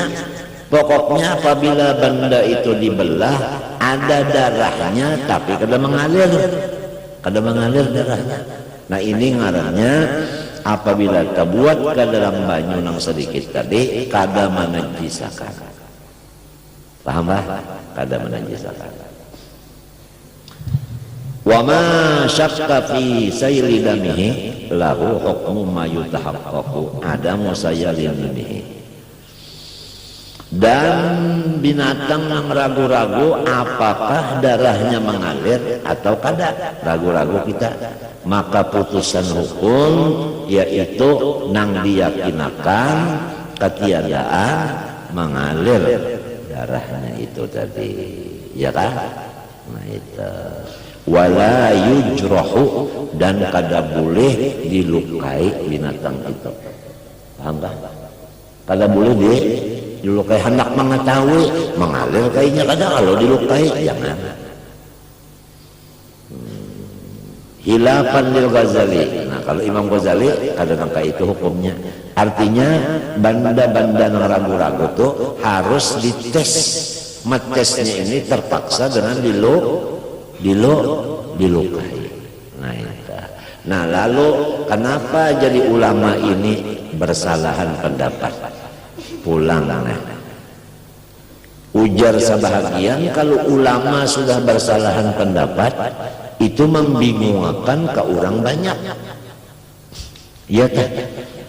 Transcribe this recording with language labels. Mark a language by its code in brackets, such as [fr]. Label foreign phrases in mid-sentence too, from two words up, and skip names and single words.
[bjn] Pokoknya apabila benda itu dibelah ada darahnya tapi kada mengalir darahnya. Nah ini ngarannya apabila terbuat ke dalam banyu nang sedikit tadi kada menajisakan. Paham bah? Kada menajisakan. [ar] وما شك في سيل دمه له حكم ما يتحقق عدم سيلانه. [bjn] Dan binatang yang ragu-ragu apakah darahnya mengalir atau kada, ragu-ragu kita, maka putusan hukum yaitu nang diyakinakan ketiadaan mengalir darahnya itu tadi, ya kan? Nah itu [ar] ولا يجرح, [bjn] dan kada boleh dilukai binatang itu. [id] Paham tak? [bjn] Kada boleh dilukai, hendak mengetahui mengalir kayaknya kada, kalau dilukai jangan. [ar] خلافا للغزالي. [bjn] Nah kalau Imam Ghazali kada nangka itu hukumnya. [id] Artinya banda-banda yang ragu-ragu tuh harus dites. Metesnya ini terpaksa dengan dilukai. Nah lalu kenapa jadi ulama ini bersalahan pendapat? [bjn] Pulang ujar sebahagian, kalau ulama sudah bersalahan pendapat itu membingungkan ke orang banyak, ya tak?